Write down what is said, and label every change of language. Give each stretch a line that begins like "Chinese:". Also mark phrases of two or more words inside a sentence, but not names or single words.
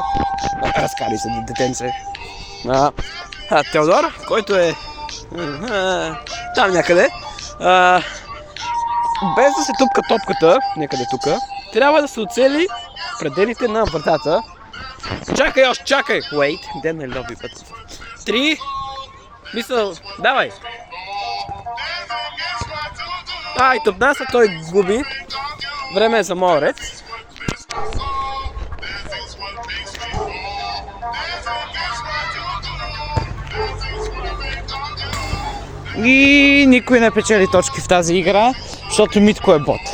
Bulgarian: Разкари се детенце. Теодор, който е там някъде. Без да се тупка топката, някъде тука, трябва да се оцели пределите на вратата. Чакай още, чакай!
English: Wait, then I love you, but... 3...
Bulgarian: Мисля, давай! И топнаса, той губи. Време е за моя ред. И никой не печели точки в тази игра, защото Митко е бот.